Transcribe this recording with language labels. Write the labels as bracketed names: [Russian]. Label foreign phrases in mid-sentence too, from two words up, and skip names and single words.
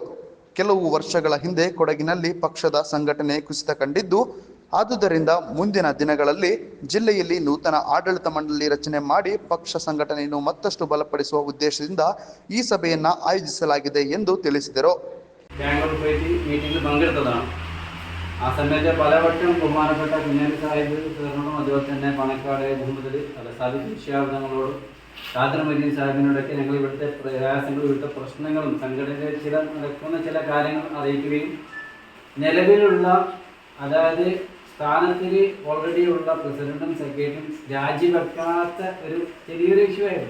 [Kannada] ಕೆಲವು ವರ್ಷಗಳ ಹಿಂದೆ ಕೊಡಗಿನಲ್ಲಿ ಪಕ್ಷದ ಸಂಘಟನೆ ಕುಸಿತ ಕಂಡಿದ್ದು, ಆದುದರಿಂದ ಮುಂದಿನ ದಿನಗಳಲ್ಲಿ ಜಿಲ್ಲೆಯಲ್ಲಿ ನೂತನ ಆಡಳಿತ ಮಂಡಳಿ ರಚನೆ ಮಾಡಿ ಪಕ್ಷ ಸಂಘಟನೆಯನ್ನು ಮತ್ತಷ್ಟು ಬಲಪಡಿಸುವ ಉದ್ದೇಶದಿಂದ ಈ ಸಭೆಯನ್ನು ಆಯೋಜಿಸಲಾಗಿದೆ ಎಂದು ತಿಳಿಸಿದರು. [Malayalam] ആ സമയത്ത് പലവട്ടം ബഹുമാനപ്പെട്ട കുഞ്ഞാലി സാഹിബ് സാറിനോടും അതുപോലെ തന്നെ പാണക്കാട് മുഹമ്മദ് സാദിഖ് വിശ്വാസങ്ങളോടും ഖാദർ മദീൻ സാഹിബിനോടൊക്കെ ഞങ്ങൾ ഇവിടുത്തെ പ്രയാസങ്ങളും ഇവിടുത്തെ പ്രശ്നങ്ങളും സംഘടനയിൽ നടക്കുന്ന ചില കാര്യങ്ങൾ അറിയിക്കുകയും നിലവിലുള്ള അതായത് സ്ഥാനത്തിൽ ഓൾറെഡി ഉള്ള പ്രസിഡന്റും സെക്രട്ടറിയും രാജിവെക്കാത്ത ഒരു ചെറിയൊരു ഇഷ്യൂ ആയിരുന്നു.